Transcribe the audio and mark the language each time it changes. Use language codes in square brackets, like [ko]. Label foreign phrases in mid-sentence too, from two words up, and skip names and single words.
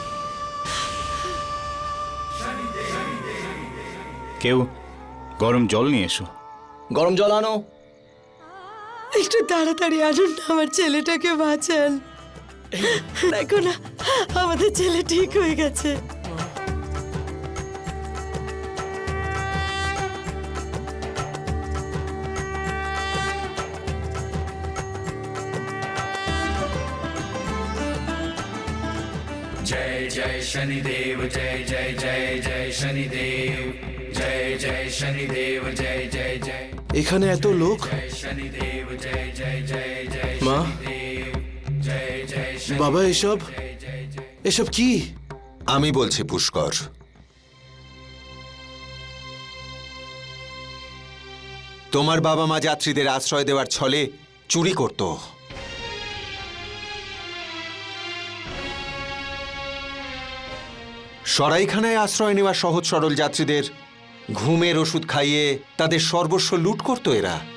[bn] কেউ গরম জল নিয়ে এসো। গরম জল আনো। একটু তাড়াতাড়ি আনুন না, আমার ছেলেটাকে বাঁচান। দেখো না, আমাদের ছেলে ঠিক হয়ে গেছে। [hi] जय जय शनिदेव, जय जय जय जय शनिदेव, जय जय शनिदेव, जय जय जय [bn] এখানে এত লোক। [hi] शनिदेव, जय जय जय जय [bn] মা, [hi] जय जय [bn] বাবা, এসব এসব কি? আমি বলছি পুষ্কর, তোমার বাবা মা যাত্রীদের আশ্রয় দেওয়ার ছলে চুরি করত। সরাইখানায় আশ্রয় নেওয়া সহজ সরল যাত্রীদের ঘুমের ওষুধ খাইয়ে তাদের সর্বস্ব লুট করত এরা।